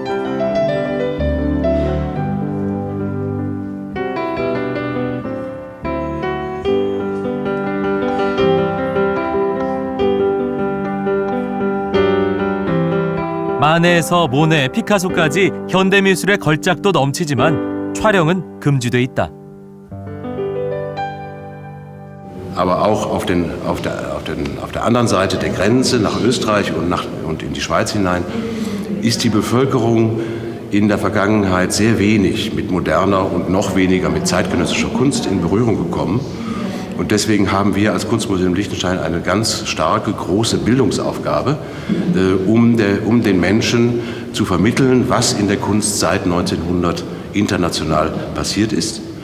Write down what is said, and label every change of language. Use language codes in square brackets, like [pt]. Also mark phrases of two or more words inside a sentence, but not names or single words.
[ko] 마네에서 모네, 피카소까지 현대미술의 걸작도 넘치지만 촬영은 금지돼 있다. [de] aber auch auf der anderen Seite der Grenze nach Österreich und in die Schweiz hinein, ist die Bevölkerung in der Vergangenheit sehr wenig mit moderner und noch weniger mit zeitgenössischer Kunst in Berührung gekommen. Und deswegen haben wir als Kunstmuseum Liechtenstein eine ganz starke, große Bildungsaufgabe, um den Menschen zu vermitteln, was in der Kunst seit 1900 international passiert ist.